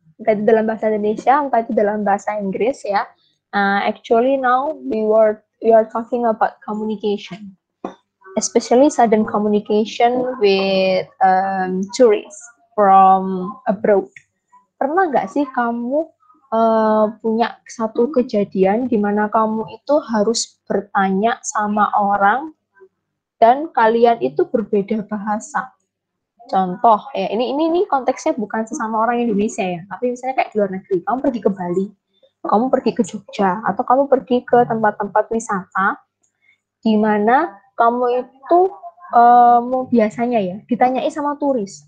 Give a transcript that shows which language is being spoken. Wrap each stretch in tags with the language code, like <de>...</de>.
<id>Entah itu dalam bahasa Indonesia, entah itu dalam bahasa Inggris ya.</id> <en>Actually now we are talking about communication, especially sudden communication with tourists from abroad.</en> <id>Pernah nggak sih kamu punya satu kejadian di mana kamu itu harus bertanya sama orang dan kalian itu berbeda bahasa? Contoh ya, ini konteksnya bukan sesama orang Indonesia ya, tapi misalnya kayak di luar negeri, kamu pergi ke Bali, kamu pergi ke Jogja, atau kamu pergi ke tempat-tempat wisata di mana kamu itu biasanya ya ditanyai sama turis.</id>